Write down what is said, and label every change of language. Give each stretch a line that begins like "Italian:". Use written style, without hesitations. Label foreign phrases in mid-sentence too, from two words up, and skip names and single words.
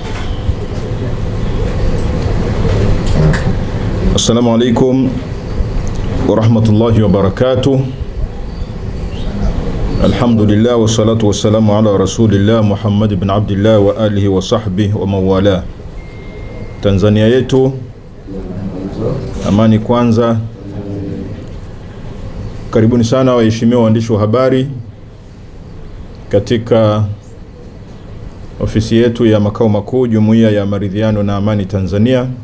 Arabic: السلام عليكم ورحمة الله وبركاته. الحمد لله والصلاة والسلام على رسول الله محمد بن عبد الله وآله وصحبه وموالاه.
Swahili: Tanzania yetu, amani kwanza. Karibuni sana waheshimiwa waandishi wa habari katika ofisi yetu ya makao makuu Jumuiya ya Maridhiano na Amani Tanzania.